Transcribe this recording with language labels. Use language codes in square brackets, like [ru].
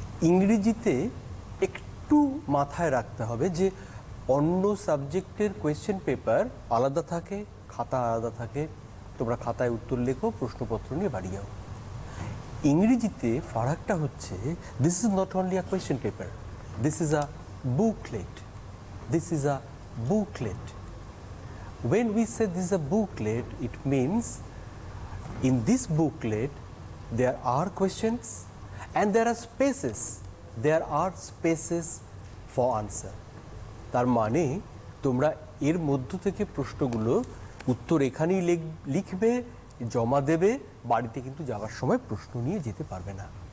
[bn] ইংরেজিতে একটু মাথায় রাখতে হবে যে অন্য সাবজেক্টের কোয়েশ্চেন পেপার আলাদা থাকে, খাতা আলাদা থাকে। তোমরা খাতায় উত্তর লেখো, প্রশ্নপত্র নিয়ে বাড়ি যাও। ইংরেজিতে ফারাকটা হচ্ছে, [en] This is not only a question paper, this is a booklet. This is a booklet. When we say this is a booklet, it means in this booklet there are questions and there are spaces. There are spaces for answer. [bn] তার মানে তোমরা এর মধ্য থেকে প্রশ্নগুলো উত্তর এখানেই লিখবে, জমা দেবে, বাড়িতে কিন্তু যাওয়ার সময় প্রশ্ন নিয়ে যেতে পারবে না।